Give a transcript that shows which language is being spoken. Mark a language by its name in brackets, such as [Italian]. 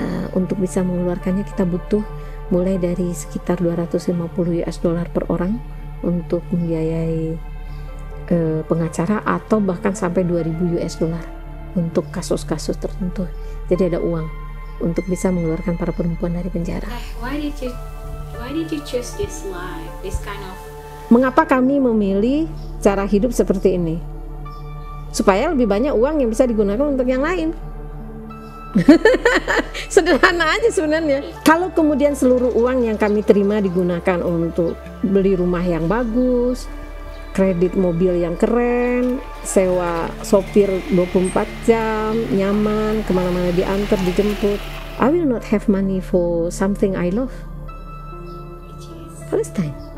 [Indonesian] Untuk bisa mengeluarkannya kita butuh mulai dari sekitar $250 per orang untuk membiayai pengacara, atau bahkan sampai $2000. untuk kasus-kasus tertentu. Jadi ada uang untuk bisa mengeluarkan para perempuan dari penjara. [English] Why did you choose this life, this kind of? [Indonesian] Mengapa kami memilih cara hidup seperti ini? Supaya lebih banyak uang yang bisa digunakan untuk yang lain. Sederhana aja sebenarnya. Kalau kemudian seluruh uang yang kami terima digunakan untuk beli rumah yang bagus, kredit mobil yang keren, sewa sopir 24 jam, nyaman, kemana-mana diantar, dijemput, [English] I will not have money for something I love. [Indonesian] Palestine.